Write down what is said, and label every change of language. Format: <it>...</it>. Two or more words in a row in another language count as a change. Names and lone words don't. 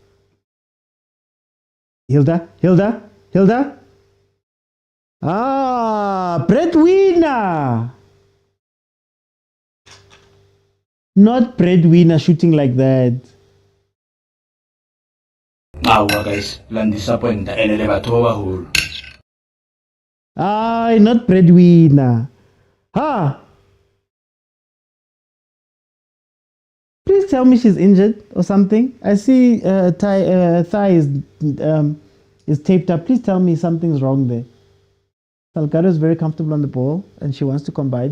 <en>Hilda. Breadwinner. Not breadwinner shooting like that.</en> <st>guys, lan disappointa ene le batho ba baholo.</st> <en>Not breadwinner. Please tell me she's injured or something. I see thigh is taped up. Please tell me something's wrong there. Salgado is very comfortable on the ball and she wants to combine.</en>